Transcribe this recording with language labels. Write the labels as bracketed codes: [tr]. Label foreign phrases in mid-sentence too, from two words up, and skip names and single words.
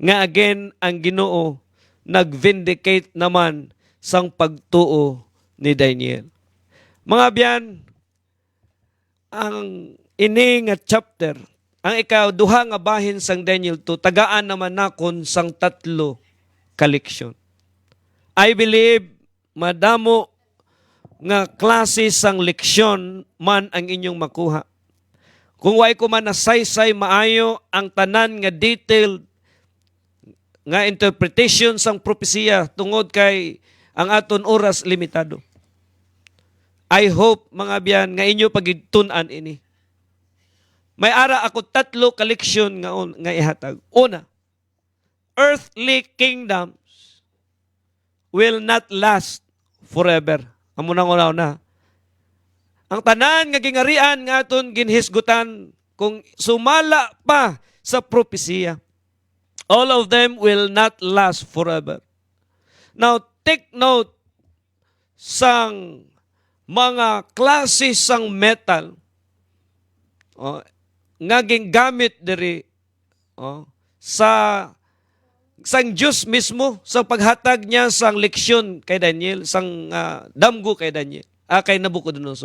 [hil] Nga again, ang Ginoo nag-vindicate naman sang pagtuo ni Daniel. Mga biyan, ang ini nga chapter, ang duha nga bahin sang Daniel 2, tagaan naman nakon sang 3 kaleksyon. [en] I believe, [hil] madamo nga klase sang leksyon man ang inyong makuha. Kung way ko man nasaysay maayo ang tanan nga detailed nga interpretation sang propesiya tungod kay ang aton oras limitado. [en] I hope [hil] mga biyan nga inyo pagigtun-an ini. May ara ako 3 kaleksyon nga ihatag. Una, [en] earthly kingdoms will not last forever. [hil] Amo nang una. Ang tanan nga gingarian nga aton ginhisgutan kung sumala pa sa propesiya. [en] All of them will not last forever. [hil] Now, [en] take note [hil] sang mga klase sang metal nga gingamit diri sa sang Diyos mismo sa paghatag niya sang leksyon kay Daniel, sang damgo kay Daniel, kay Nabucodonosor.